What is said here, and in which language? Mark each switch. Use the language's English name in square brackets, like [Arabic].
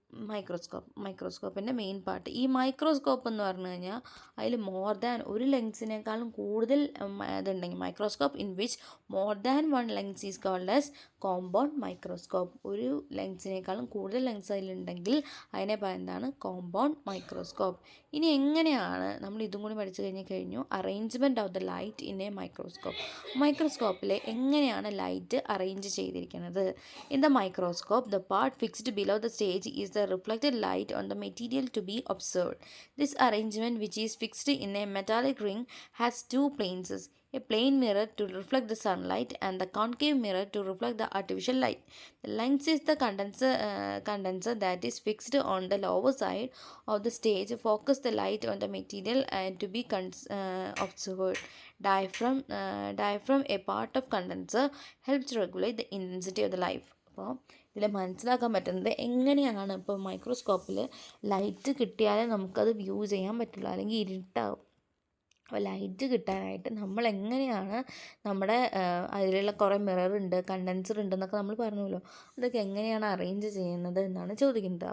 [Malayalam] മൈക്രോസ്കോപ്പിൻ്റെ main part. ഈ microscope എന്ന് പറഞ്ഞു കഴിഞ്ഞാൽ അതിൽ മോർ ദാൻ ഒരു ലെൻസിനേക്കാളും കൂടുതൽ ഇതുണ്ടെങ്കിൽ [English] Microscope in which more than one lens is called as compound microscope. [Malayalam] ഒരു ലെൻസിനേക്കാളും കൂടുതൽ ലെൻസ് അതിലുണ്ടെങ്കിൽ അതിനെ പറയുന്നതാണ് കോമ്പൗണ്ട് മൈക്രോസ്കോപ്പ്. ഇനി എങ്ങനെയാണ് നമ്മൾ ഇതും കൂടി പഠിച്ചു കഴിഞ്ഞു [English] Arrangement of the light in a microscope. [Malayalam] മൈക്രോസ്കോപ്പിൽ എങ്ങനെയാണ് ലൈറ്റ് അറേഞ്ച് ചെയ്തിരിക്കുന്നത്. In the microscope the part fixed below [English] the stage is the reflected light on the material to be observed. This arrangement, which is fixed in a metallic ring, has two planes, a plane mirror to reflect the sunlight and the concave mirror to reflect the artificial light. The lens is the condenser that is fixed on the lower side of the stage, focus the light on the material and to be observed. Diaphragm, a part of condenser, helps regulate the intensity of the light. [Malayalam] അപ്പോൾ ഇതിൽ മനസ്സിലാക്കാൻ പറ്റുന്നത് എങ്ങനെയാണ് ഇപ്പോൾ മൈക്രോസ്കോപ്പിൽ light കിട്ടിയാലേ നമുക്കത് view ചെയ്യാൻ പറ്റുള്ളൂ, അല്ലെങ്കിൽ ഇരുട്ടാവും. അപ്പോൾ ലൈറ്റ് കിട്ടാനായിട്ട് നമ്മൾ എങ്ങനെയാണ് നമ്മുടെ അതിലുള്ള കുറേ മിററുണ്ട്, കണ്ടൻസർ ഉണ്ട് എന്നൊക്കെ നമ്മൾ പറഞ്ഞല്ലോ, അതൊക്കെ എങ്ങനെയാണ് അറേഞ്ച് ചെയ്യുന്നത് എന്നാണ് ചോദിക്കുന്നത്.